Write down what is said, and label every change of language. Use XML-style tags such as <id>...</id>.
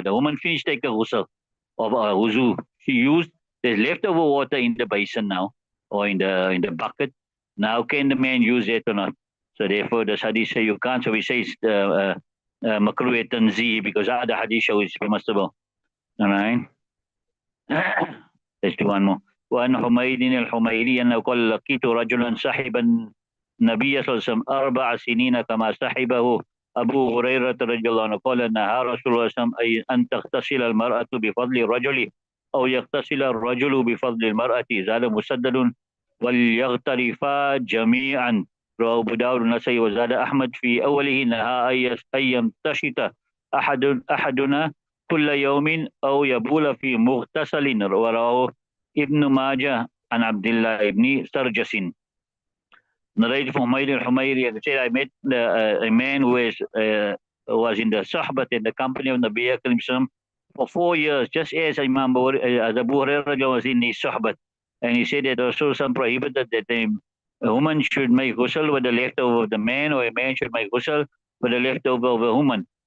<en>The woman finished taking a ghusl of wuzu. She used, there's leftover water in the basin now, or in the bucket. Now can the man use it or not? So therefore the hadith say you can't. So we say it's makruh tanzih, because other hadith show it's permissible. All right. Let's do one more.</en> <ar>وعن حميد الحميري أنه قال لقيت رجلا صاحبا النبي صلى الله عليه وسلم 4 سنين كما صاحبه أبو هريرة رضي الله عنه قال نهى رسول الله صلى الله عليه وسلم أن تغتسل المرأة بفضل الرجل أو يغتسل الرجل بفضل المرأة. زاد مسدد وليغترفا جميعا. رواه أبو داود النسائي وزاد أحمد في أوله نهى أن يمتشط أحدنا كل يوم أو يبول في مغتسل. ورواه ابن ماجه عن عبد الله بن سرجس.</ar> <en>Narrated from Humayr al-Humayri, and said, I met a man who was in the Sahbat, in the company of Nabi Karim for 4 years, just as Imam Abu Hurairah was in his Sahbat. And he said that Rasul prohibited that a woman should make ghusl with the leftover of the man, or a man should make ghusl with the leftover of a woman.</en>